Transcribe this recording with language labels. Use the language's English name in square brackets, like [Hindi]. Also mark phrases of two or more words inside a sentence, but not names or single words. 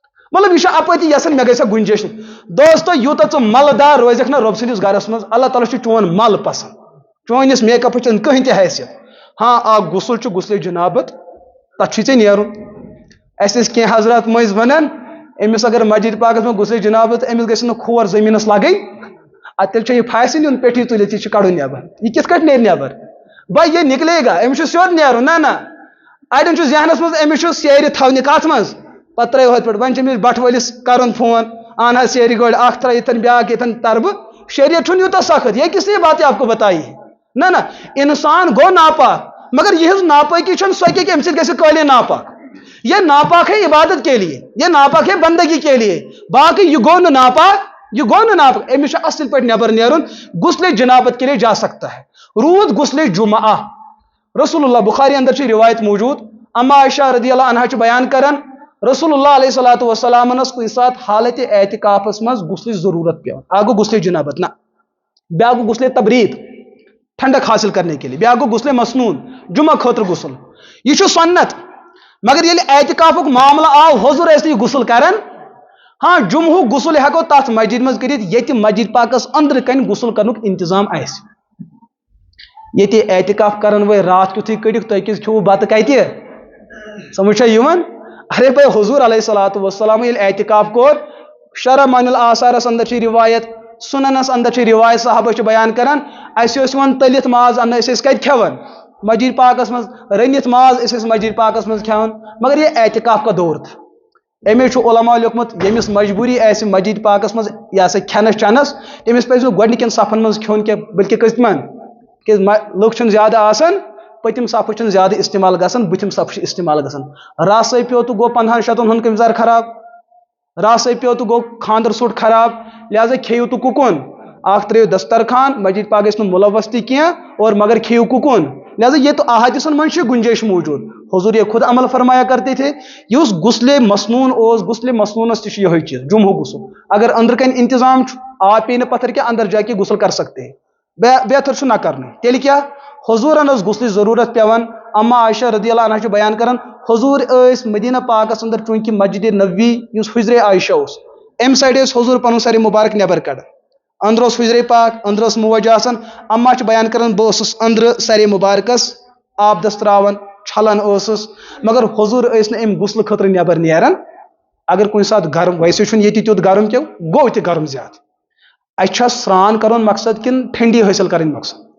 [Kashmiri] مطلب یہ اپتی یسن مے گژھِ گنجائش دوستو یوتہ ژٕ ملدار روزکھ نا رۄب سٕنٛدِس گرس منٛز اللہ تعالیٰ چھُ چون مل پسند چونس میک اپس چھنہٕ کٕہٕنۍ تہِ حیثیت ہاں اکھ غسل چھُ غسلِ جنابت تتھ چھُے ژےٚ نیرُن اَسہِ ٲسۍ کینٛہہ حضرات مٔنٛزۍ ونان أمِس اگر مسجد پاکس منٛز غسلِ جنابت أمِس گژھِ نہٕ کھور زٔمیٖنس لگٕنۍ ادٕ تیٚلہِ چھُ یہِ پھاسہِ نیُن پیٹھی تُلِتھ یہِ چھُ کڑُن نٮ۪بر یہِ کِتھ کٲٹھۍ نیرِ نٮ۪بر [Urdu] بھائی یہ نکلے گا [Kashmiri] أمِس چھُ سیوٚد نیرُن نہ اڑٮ۪ن چھُ ذہنس منٛز أمِس چھُ سیرِ تھاونہِ کتھ منٛز پتہٕ ترٛٲیو ہُتھ پٲٹھۍ وۄنۍ چھُ أمِس بٹھٕ وٲلِس کرُن فون اہن حظ سیرِ گٲڑۍ اکھ ترٛٲے ییٚتھن بیاکھ ییٚتھن تربہٕ شریعت چھُنہٕ یوٗتاہ سخت [Urdu] یہ کس لیے بات آپ کو بتائی نہ [Kashmiri] انسان گو ناپاک مگر یہٕنٛز ناپٲکی چھنہٕ سۄ کہ امہِ سۭتۍ گژھِ قٲلیٖن ناپاک [Urdu] یہ ناپاک ہے عبادت کے لیے یہ ناپاک ہے بندگی کے لیے [Kashmiri] باقی یہ گو نہٕ ناپاک أمِس چھُ اصل پٲٹھۍ نٮ۪بر نیرُن غسلِ جنابت [Urdu] کے لیے جا سکتا ہے [Kashmiri] روٗد غسلِ جمعہ رسول اللہ بخاری اندر چھِ روایت موجود اما عائشہ [Arabic] رضی اللہ عنہ [Kashmiri] چھُ بیان کران رسول اللہ [Arabic] علیہ صلاۃ وسلام [Kashmiri] کُنہِ ساتہٕ حالت اعتکافس منٛز غسلٕچ ضروٗرت پیٚوان اکھ گوٚو غسلِ جنابت نہ بیاکھ گوٚو غسلِ تبریٖد [Urdu] ٹھنڈک حاصل کرنے کے لیے [Kashmiri] بیاکھ گوٚو غسلِ مسنون جمعہ خٲطرٕ غسل یہ چھُ سنت مگر ییٚلہِ اعتکافُک معاملہٕ آو حضور ٲسۍ نہٕ یہِ غسل کران ہاں جمعہُک غسل ہٮ۪کو تتھ مسجد منٛز کٔرِتھ ییٚتہِ مسجد پاکس أنٛدرٕ کنہِ غسل کرنُک انتظام آسہِ ییٚتہِ اعتکاف کرن وٲلۍ راتھ کیُتھُے کٔڑِکھ تُہۍ کیٛازِ کھیوٚوُ بتہٕ کتہِ سمجھ چھا یِوان [Urdu] ارے بھائی [Kashmiri] حضور [Arabic] علیہ صلاۃ وسلام [Kashmiri] ییٚلہِ اعتکاف کوٚر شرح معن الاثارس اندر چھِ روایت سننس اندر چھِ روایت صحابہ چھِ بیان کران اَسہِ اوس یِوان تٔلِتھ ماز اننہٕ أسۍ ٲسۍ کتہِ کھٮ۪وان مسجد پاکس منٛز رٔنِتھ ماز أسۍ ٲسۍ مسجد پاکس منٛز کھٮ۪وان مگر [Urdu] یہ اعتکاف کا دور تھا [Kashmiri] امی چھُ علماء لیوکھمُت ییٚمِس مجبوٗری آسہِ مسجد پاکس منٛز یہِ ہسا کھٮ۪نس چٮ۪نس تٔمِس پزِ نہٕ گۄڈنِکٮ۪ن صفن منٛز کھیوٚن کینٛہہ بٔلکہِ کٔژمن کیٛازِ لُکھ چھِنہٕ زیادٕ آسان پٔتِم صفہٕ چھِنہٕ زیادٕ استعمال گژھان بٔتھِم صفہٕ چھِ استعمال گژھان راسے پیوٚو تہٕ گوٚو 15 شیٚتن ہُنٛد کٔمِزار خراب راسے پیوٚو تہٕ گوٚو خاندر سوٹ خراب لہذا کھیٚیِو تہٕ کُکُن اکھ ترٛٲیِو دسترخان مسجد پاک گژھِ نہٕ مُلوث تہِ کینٛہہ اور مگر کھیٚیِو کُکُن لہذا یہ تو احادیثن منٛز چھِ گنجائش موجود حضور [Urdu] یہ خود عمل فرمایا کرتے تھے [Kashmiri] یُس غسلِ مسنون اوس غسلِ مسنونس تہِ چھُ یِہوٚے چیٖز جمعہ غسل اگر أنٛدرٕ کنہِ انتظام چھُ آب پیٚیہِ نہٕ پتھر کینٛہہ [Urdu] اندر جا کے غسل کر سکتے ہیں [Kashmiri] بہتر چھُ نہ کرنُے تیٚلہِ کیٛاہ حضوٗرن ٲس غسلٕچ ضروٗرت پیٚوان اما عائشہ [Arabic] رضی اللہ عنہ [Kashmiri] چھُ بیان کران حضور ٲسۍ مدینہ پاکس اندر چوٗنٛکہِ مسجد نبوی یُس حجرِ عائشہ اوس امہِ سایڈٕ ٲسۍ حضور پنُن سرِ مُبارک نٮ۪بر کڑان أنٛدرٕ اوس حجرِ پاک أنٛدرٕ ٲس موج آسان اما چھِ بیان کران بہٕ اوسُس أنٛدرٕ سرِ مُبارکس آب دس تراوان چھلان ٲسٕس مگر حضور ٲسۍ نہٕ امہِ غسلہٕ خٲطرٕ نٮ۪بر نیران اگر کُنہِ ساتہٕ گرم ویسے چھُنہٕ ییٚتہِ تیُتھ گرم کینٛہہ گوٚو تہِ گرم زیادٕ اَسہِ چھا سرٛان کرُن مقصد کِنہٕ ٹھنڈی حٲصِل کرٕنۍ مقصد